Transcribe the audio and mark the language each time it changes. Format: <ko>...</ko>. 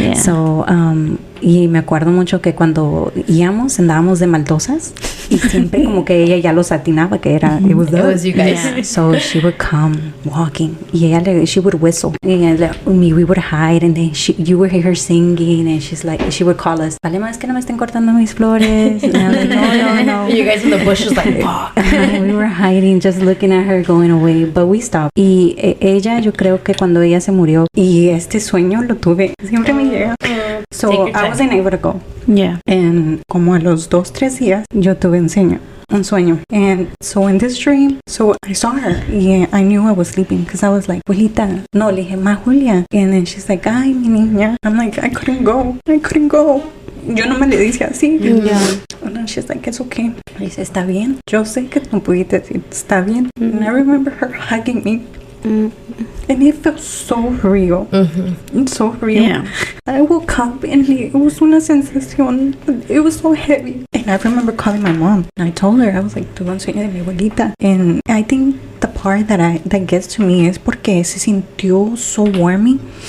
<es>So, y me acuerdo mucho que cuando íbamos, andábamos de maldosas y siempre como que ella ya los atinaba que era,</es> <en>it was you guys. Yeah. So she would come walking.</en> <es>Y ella,</es> <en>she would whistle. And we would hide, and then you would hear her singing, and she's like, she would call us,</en> <es>vale más que no me estén cortando mis flores.</es> <en>And I was like, no. You guys in the bushes like, fuck. We were hiding, just looking at her going away, but we stopped.</en> <es>Y ella, yo creo que cuando ella se murió, y este sueño lo tuve, siempre me llega.</es> <en>So Take your I time. wasn't able to go. Yeah.</en> <es>And como a los 2-3 días, yo tuve un sueño.</es> <en>And so in this dream, so I saw her. Yeah, I knew I was sleeping because I was like, Juelita.</en> <es>No, le dije,</es> <en>Ma Julia. And then she's like,</en> <es>ay, mi niña.</es> <en>I'm like, I couldn't go.</en> <es>Yo no me le dije así.</es> <en>Yeah. And then she's like, it's okay.</en> <es>Le dice, está bien. Yo sé que no pudiste decir, está bien.</es> <en>And I remember her hugging me. And it felt so real. It's so real. Yeah. I woke up and it was</en> <es>una sensación.</es> <en>It was so heavy. And I remember calling my mom. And I told her, I was like,</en> <es>tuve un sueño de mi abuelita.</es> <en>And I think the part that gets to me</en> <es>es porque se sintió</es> <en>so warming.</en>